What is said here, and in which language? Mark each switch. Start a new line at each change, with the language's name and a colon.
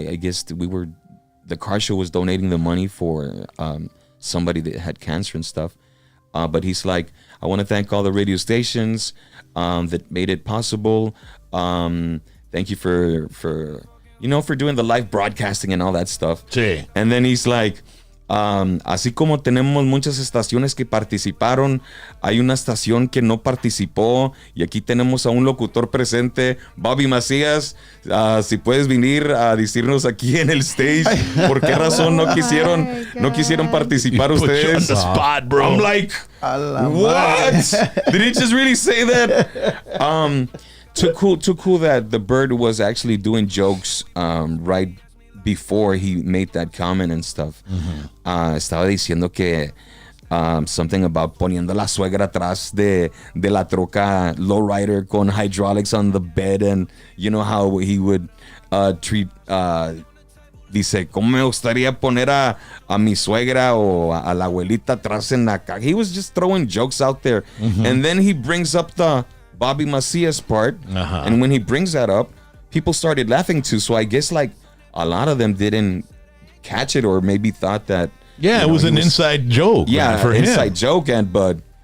English: I guess the car show was donating the money for somebody that had cancer and stuff. But he's like, I want to thank all the radio stations that made it possible. Thank you for doing the live broadcasting and all that stuff.
Spanish: Sí.
English: And then he's like,
Spanish: así como tenemos muchas estaciones que participaron, hay una estación que no participó, y aquí tenemos a un locutor presente, Bobby Macias. Si puedes venir a decirnos aquí en el stage por qué razón no quisieron participar ustedes.
English: On the spot, bro. I'm like, what? Did he just really say that? Too cool that the Bird was actually doing jokes right before he made that comment and stuff.
Spanish: Estaba diciendo que
English: something about
Spanish: poniendo la suegra atrás de la troca
English: lowrider con hydraulics on the bed, and you know how he would treat.
Spanish: Dice, ¿cómo me gustaría poner a mi suegra o a la abuelita atrás en la caja?
English: He was just throwing jokes out there. And then he brings up the Bobby Macias part. And when he brings that up, people started laughing too. So I guess a lot of them didn't catch it, or maybe thought that. Yeah, it was an inside joke. Yeah, for him. Inside joke. But